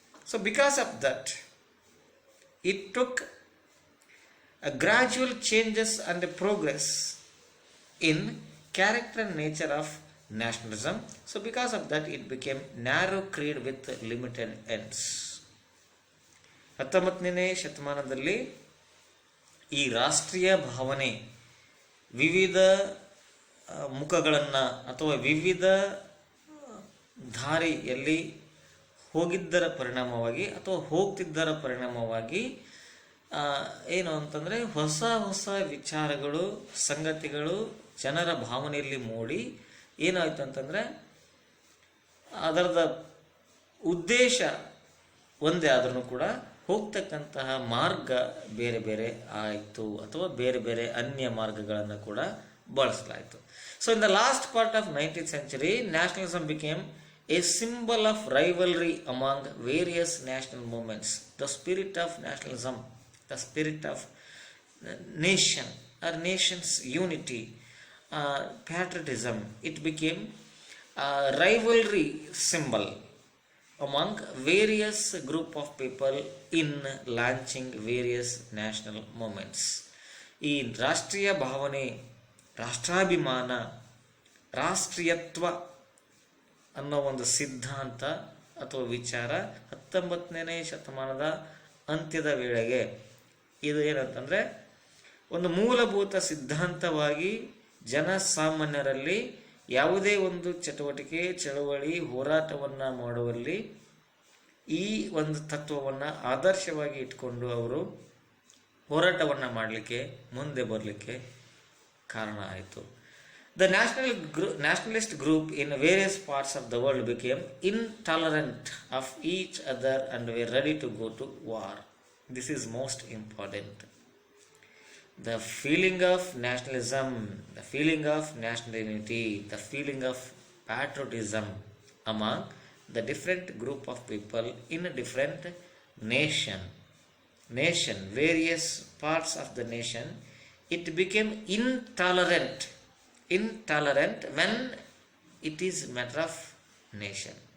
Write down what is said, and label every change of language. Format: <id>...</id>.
<en>So, because of that, it took a gradual changes and a progress in character and nature of nationalism. So, because of that, it became narrow creed with limited ends.</en> <kn>19ನೇ ಶತಮಾನದಲ್ಲಿ ಈ ರಾಷ್ಟ್ರೀಯ ಭಾವನೆ ವಿವಿಧ ಮುಖಗಳನ್ನು ಅಥವಾ ವಿವಿಧ ದಾರಿಯಲ್ಲಿ ಹೋಗಿದ್ದರ ಪರಿಣಾಮವಾಗಿ ಅಥವಾ ಹೋಗ್ತಿದ್ದರ ಪರಿಣಾಮವಾಗಿ ಏನು ಅಂತಂದರೆ ಹೊಸ ಹೊಸ ವಿಚಾರಗಳು, ಸಂಗತಿಗಳು ಜನರ ಭಾವನೆಯಲ್ಲಿ ಮೂಡಿ ಏನಾಯಿತು ಅಂತಂದರೆ ಅದರದ ಉದ್ದೇಶ ಒಂದೇ ಆದ್ರೂ ಕೂಡ ಹೋಗ್ತಕ್ಕಂತಹ ಮಾರ್ಗ ಬೇರೆ ಬೇರೆ ಆಯಿತು ಅಥವಾ ಬೇರೆ ಬೇರೆ ಅನ್ಯ ಮಾರ್ಗಗಳನ್ನು ಕೂಡ ಬಳಸಲಾಯಿತು.</kn> <en>So in the last part of 19th century, nationalism became a symbol of rivalry among various national movements. The spirit of nationalism, the spirit of nation or nation's unity, patriotism, it became a rivalry symbol among various group of people in launching various national movements.</en> <kn>ಈ ರಾಷ್ಟ್ರೀಯ ಭಾವನೆ, ರಾಷ್ಟ್ರಾಭಿಮಾನ, ರಾಷ್ಟ್ರೀಯತ್ವ ಅನ್ನೋ ಒಂದು ಸಿದ್ಧಾಂತ ಅಥವಾ ವಿಚಾರ 19ನೇ ಶತಮಾನದ ಅಂತ್ಯದ ವೇಳೆಗೆ ಇದು ಏನಂತಂದರೆ ಒಂದು ಮೂಲಭೂತ ಸಿದ್ಧಾಂತವಾಗಿ ಜನಸಾಮಾನ್ಯರಲ್ಲಿ ಯಾವುದೇ ಒಂದು ಚಟುವಟಿಕೆ, ಚಳವಳಿ, ಹೋರಾಟವನ್ನು ಮಾಡುವಲ್ಲಿ ಈ ಒಂದು ತತ್ವವನ್ನು ಆದರ್ಶವಾಗಿ ಇಟ್ಕೊಂಡು ಅವರು ಹೋರಾಟವನ್ನು ಮಾಡಲಿಕ್ಕೆ, ಮುಂದೆ ಬರಲಿಕ್ಕೆ ಕಾರಣ ಆಯಿತು.</kn> <en>The nationalist group in various parts of the world became intolerant of each other and were ready to go to war. This is most important. The feeling of nationalism, the feeling of national unity, the feeling of patriotism among the different group of people in a different nation, various parts of the nation, it became intolerant when it is matter of nation.</en>